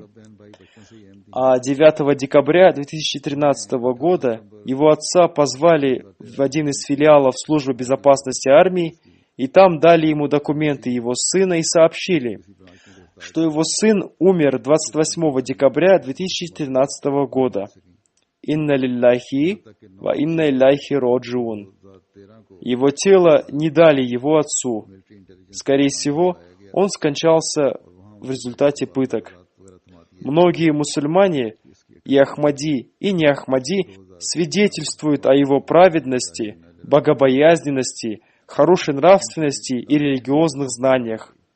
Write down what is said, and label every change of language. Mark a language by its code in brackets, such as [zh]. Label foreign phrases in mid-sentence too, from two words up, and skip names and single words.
[ru] А 9 декабря 2013 года его отца позвали в один из филиалов Службы безопасности армии, и там дали ему документы его сына и сообщили, что его сын умер 28 декабря 2013 года. [ar] «إنا لله وإنا إليه راجعون». [ru] Его тело не дали его отцу. Скорее всего, он скончался в результате пыток. Многие мусульмане, и Ахмади, и не Ахмади, свидетельствуют о его праведности, богобоязненности, хорошей нравственности и религиозных знаниях.